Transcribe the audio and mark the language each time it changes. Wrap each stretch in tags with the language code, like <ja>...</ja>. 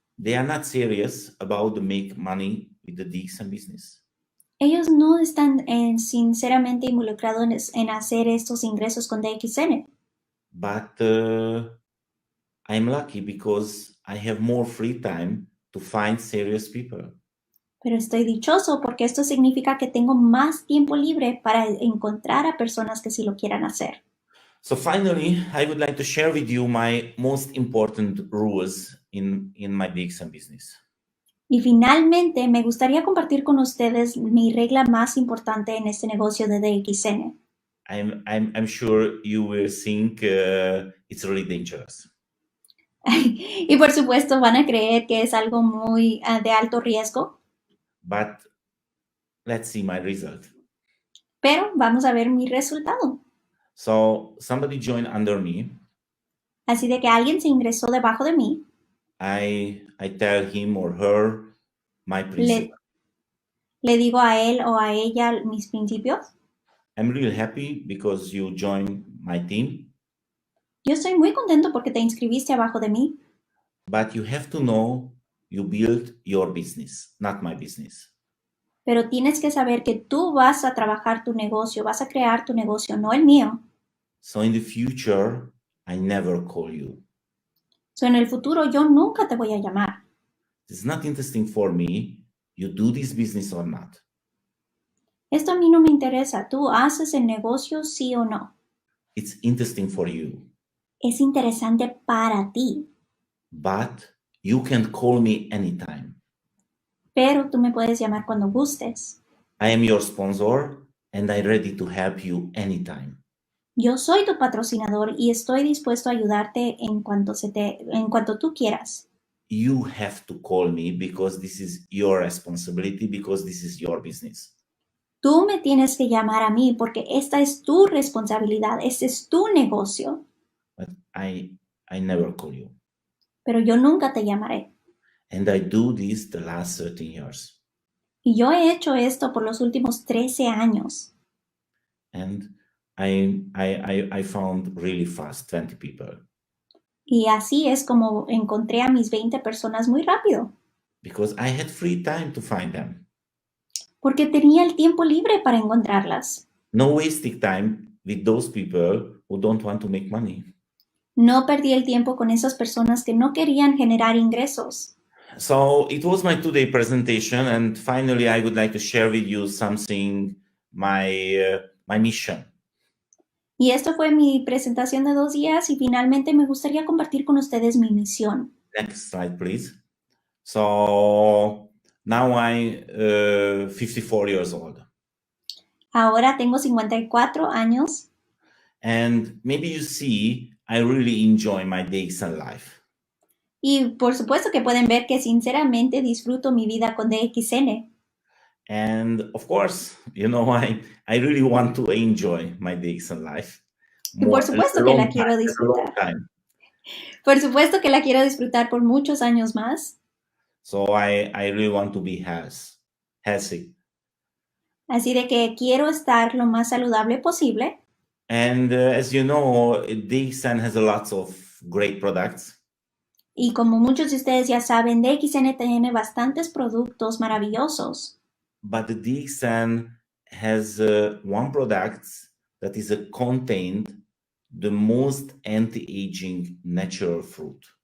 <en>They are not serious about to make money with the DXM business.</en> <es>Ellos no están sinceramente involucrados en hacer estos ingresos con DXN.</es> <en>But I'm lucky because I have more free time to find serious people.</en> <es>Pero estoy dichoso porque esto significa que tengo más tiempo libre para encontrar a personas que sí lo quieran hacer.</es> <en>So finally, I would like to share with you my most important rules in my DXM business.</en> <es>Y finalmente, me gustaría compartir con ustedes mi regla más importante en este negocio de DXN.</es> <en>I'm sure you will think it's really dangerous.</en> <es>Y por supuesto van a creer que es algo muy de alto riesgo.</es> <en>But let's see my result.</en> <es>Pero vamos a ver mi resultado.</es> <en>So somebody joined under me.</en> <es>Así de que alguien se ingresó debajo de mí.</es> <en>I tell him or her my principles.</en> <es>Le digo a él o a ella mis principios.</es> <en>I'm really happy because you joined my team.</en> <es>Yo estoy muy contento porque te inscribiste abajo de mí.</es> <en>But you have to know you build your business, not my business.</en> <es>Pero tienes que saber que tú vas a trabajar tu negocio, vas a crear tu negocio, no el mío.</es> <en>So in the future, I never call you.</en> <es>So en el futuro yo nunca te voy a llamar.</es> <en>It's not interesting for me. You do this business or not.</en> <es>Esto a mí no me interesa. ¿Tú haces el negocio sí o no?</es> <en>It's interesting for you.</en> <es>Es interesante para ti.</es> <en>But you can call me anytime.</en> <es>Pero tú me puedes llamar cuando gustes.</es> <en>I am your sponsor and I'm ready to help you anytime.</en> <es>Yo soy tu patrocinador y estoy dispuesto a ayudarte en cuanto tú quieras.</es> <en>You have to call me because this is your responsibility, because this is your business.</en> <es>Tú me tienes que llamar a mí porque esta es tu responsabilidad, este es tu negocio.</es> <en>But I never call you.</en> <es>Pero yo nunca te llamaré.</es> <en>And I do this the last 13 years.</en> <es>Y yo he hecho esto por los últimos 13 años.</es> <en>And I found really fast 20 people</en> <es>Y así es como encontré a mis 20 personas muy rápido,</es> <en>because I had free time to find them.</en> <es>porque tenía el tiempo libre para encontrarlas.</es> <en>No wasting time with those people who don't want to make money.</en> <es>No perdí el tiempo con esas personas que no querían generar ingresos.</es> <en>So it was my today presentation, and finally I would like to share with you something, my mission.</en> <es>Y esto fue mi presentación de 2 días y finalmente me gustaría compartir con ustedes mi misión.</es> <en>Next slide, please. So now I'm 54 years old.</en> <es>Ahora tengo 54 años</es> <en>And maybe you see, I really enjoy my days and life.</en> <es>y por supuesto que pueden ver que sinceramente disfruto mi vida con DXN.</es> <en>And of course, I really want to enjoy my days and life.</en> <es>Y por supuesto que la quiero disfrutar. Por supuesto que la quiero disfrutar por muchos años más.</es> <en>So I really want to be healthy.</en> <es>Así de que quiero estar lo más saludable posible.</es> <en>And as you know, DXN has a lot of great products.</en> <es>Y como muchos de ustedes ya saben, DXN tiene bastantes productos maravillosos.</es> <en>But the DXN has one product that is contained the most anti-aging natural fruit.</en>